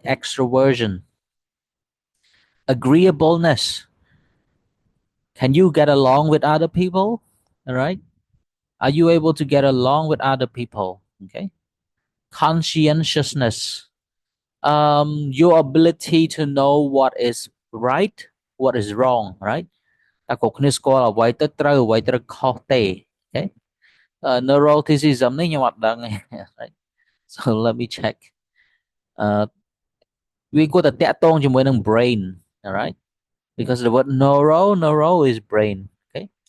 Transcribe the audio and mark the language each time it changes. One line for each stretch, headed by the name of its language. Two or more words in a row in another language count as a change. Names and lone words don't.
English: extroversion agreeableness can you get along with other people all right are you able to get along with other people okay conscientiousness your ability to know what is right what is wrong right
Khmer: តើគ្រប់គ្នាស្គាល់អ្វីទៅត្រូវអ្វីត្រូវខុសទេ
English: okay neuroticism
Khmer: នេះខ្ញុំអត់ដឹងទេ
English: right so let me check
Khmer: វាគួរតែតាក់ទងជាមួយនឹង
English: brain all right because the word neuro is brain okay